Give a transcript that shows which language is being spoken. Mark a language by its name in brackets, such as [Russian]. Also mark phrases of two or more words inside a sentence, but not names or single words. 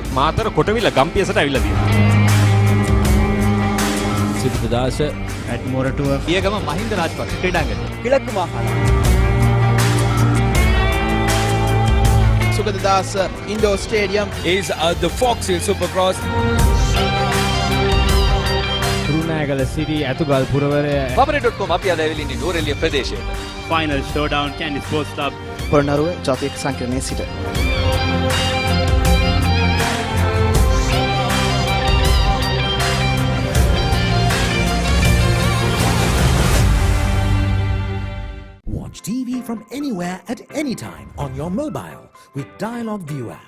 [Sinhala] මාතර කොටවිල ගම්පියසට ඇවිල්ලා තියෙනවා. සිද්ධාස at මොරටුව පියගම මහින්ද රාජපක්ෂ ක්‍රීඩාංගණය. [Tamil] கிழக்கு மாகாணம் [Sinhala] සුගතදාස ඉන්ඩෝර් ස්ටේඩියම් [English] is the Fox Hill Supercross. [Sinhala] රුණෑගල සිටි ඇතුගල් පුරවරය Pamane.com අපි අද ඇවිල්ලා ඉන්නේ නුවරඑළිය ප්‍රදේශයට. [English] final showdown Kandy Sports Club [Sinhala] පොළොන්නරුව ජාතික සංකීර්ණයේ සිට [English] Watch TV from anywhere at any time on your mobile with Dialog View app.